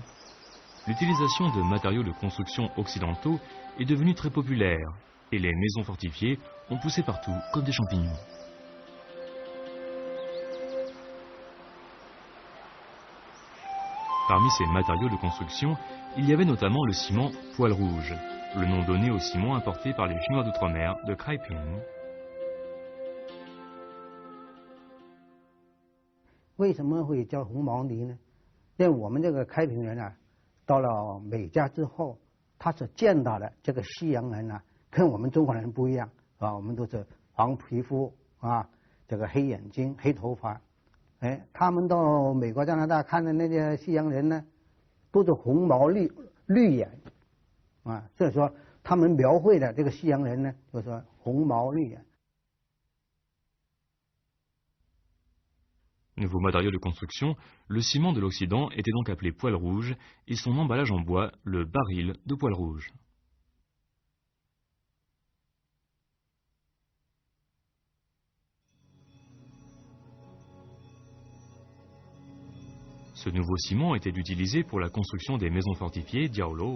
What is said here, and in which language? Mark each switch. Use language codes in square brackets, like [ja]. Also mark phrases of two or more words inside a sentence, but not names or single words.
[fr] L'utilisation de matériaux de construction occidentaux est devenue très populaire et les maisons fortifiées ont poussé partout comme des champignons. Parmi ces matériaux de construction, il y avait notamment le ciment poil rouge, le nom donné au ciment importé par les Chinois d'outre-mer de Kraiping. [zh] 为什么会叫红毛泥呢？因为我们这个开平人啊，到了美加之后，他所见到的这个西洋人啊，跟我们中国人不一样啊，我们都是黄皮肤啊，这个黑眼睛、黑头发，哎，他们到美国、加拿大看的那些西洋人呢，都是红毛绿眼啊，所以说他们描绘的这个西洋人呢，就说红毛绿眼。 [fr] Nouveau matériau de construction, le ciment de l'Occident était donc appelé poil rouge et son emballage en bois, le baril de poil rouge. Ce nouveau ciment était utilisé pour la construction des maisons fortifiées Diaolo.